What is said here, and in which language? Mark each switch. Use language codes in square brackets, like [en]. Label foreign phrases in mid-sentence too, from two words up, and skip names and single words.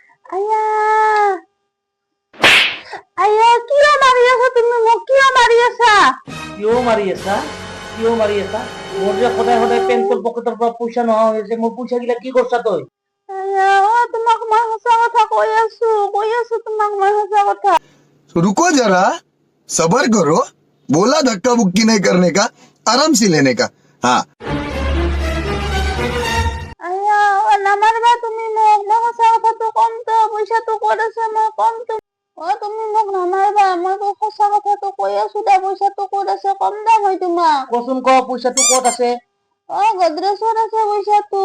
[as] আয়া আয়া কিয় মাৰি আছা তুমি মোক কিয় মাৰি আছা কিয় মাৰি আছা মোৰ যে সদায় সদায় পেণ্টৰ পকেটৰ পৰা পইচা নোহোৱা হৈছে মোৰ পইচা গিলা কি কৰছা তই আয়া তোমাক মই সঁচা কথা কৈ আছো তোমাক মই সঁচা কথা [hi] रुको जरा सबर करो बोला धक्का बुक्की नहीं करने का आराम से लेने का हाँ [as] আয়া নামাৰিবা তুমি মোক মই সঁচা কথাটো কম তো পইচাটো ক'ত আছে মই কম তো তুমি মোক নামাৰিবা মই সঁচা কথাটো কৈ আছো দে পইচাটো ক'ত আছে কম দে মই তোমাক কচোন ক পইচাটো ক'ত আছে গডৰেজত আছে পইচাটো